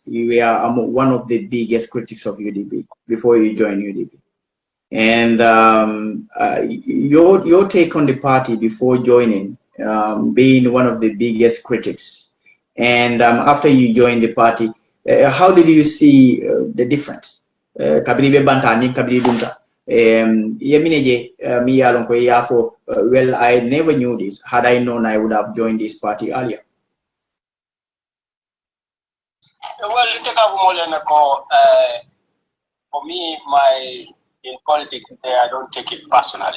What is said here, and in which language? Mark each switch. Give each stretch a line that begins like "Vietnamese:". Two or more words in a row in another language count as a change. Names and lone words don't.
English: You were one of the biggest critics of UDP before you joined UDP, and your take on the party before joining, being one of the biggest critics, and after you joined the party, how did you see the difference?
Mandingo: Kabiribe bantani kabiri dunta.
English: Well, I never knew this. Had I known, I would have joined this party earlier. Well, for me, in politics, I don't take it personally.